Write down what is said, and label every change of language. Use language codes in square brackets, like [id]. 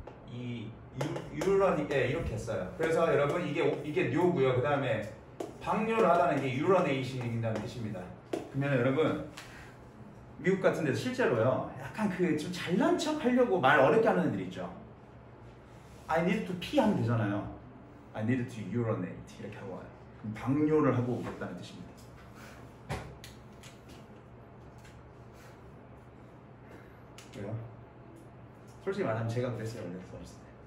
[ko] 이 유런이 이렇게 했어요. 그래서 여러분 이게 뇨고요. 그 다음에 방뇨를 하다는 게 유러네이션이라는 뜻입니다. 그러면 여러분 미국 같은 데서 실제로요. 약간 그 좀 잘난 척 하려고 말 어렵게 하는 애들 있죠. [en] I need to pee [ko] 하면 되잖아요. [en] I need to urinate [ko] 이렇게 하고 와요. 그럼 방뇨를 하고 오겠다는 뜻입니다. 왜요? 솔직히 말하면 제가 그랬어요. 원래 어렸을 때.